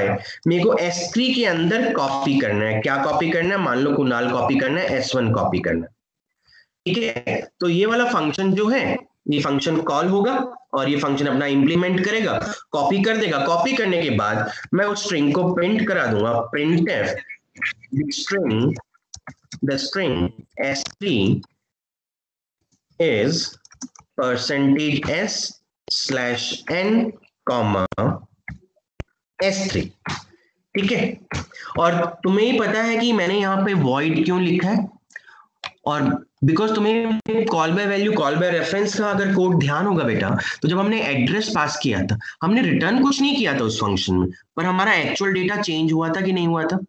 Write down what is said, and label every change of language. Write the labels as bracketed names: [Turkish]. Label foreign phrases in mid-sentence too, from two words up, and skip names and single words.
[Hindi] मेरे को S3 के अंदर कॉपी करना है। क्या कॉपी करना है? मान लो कुणाल कॉपी करना है, S1 कॉपी करना है। ठीक है, तो ये वाला फंक्शन जो है, ये फंक्शन कॉल होगा और ये फंक्शन अपना इंप्लीमेंट करेगा, कॉपी कर देगा। कॉपी करने के बाद मैं उस स्ट्रिंग को प्रिंट करा दूंगा, [English] printf the string S3 is %s/n, S3। [Hindi] ठीक है, और तुम्हें ही पता है कि मैंने यहाँ पे void क्यों लिखा है, और बिकॉज तुम्हें [English] call by value call by reference [Hindi] का अगर कोड ध्यान होगा बेटा, तो जब हमने [English] address pass [Hindi] किया था, हमने रिटर्न कुछ नहीं किया था उस फंक्शन में, पर हमारा [English] actual data change [Hindi] हुआ था कि नहीं हुआ था?